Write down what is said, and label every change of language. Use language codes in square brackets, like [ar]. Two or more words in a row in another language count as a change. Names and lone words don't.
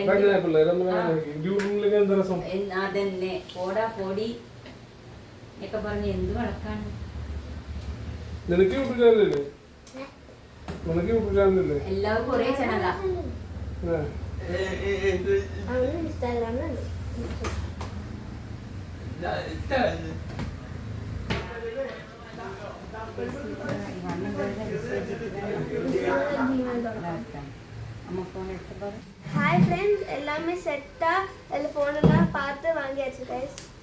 [ml] അതന്നെ പോടാ പോടി ഒക്കെ പറഞ്ഞ് എന്ത് വഴക്കാണ്. നിനക്ക് യൂട്യൂബ് ചാനലല്ലേ? നിനക്ക് യൂട്യൂബ് ചാനലല്ലേ? എല്ലാവരും കൊറേ ചാനലാ. ഇൻസ്റ്റാഗ്രാമിലുണ്ട്. [en] Hi friends, [ta] எல்லாமே செட்டா எல்லா ஃபோனெல்லாம் பார்த்து வாங்கியாச்சு கைஸ்.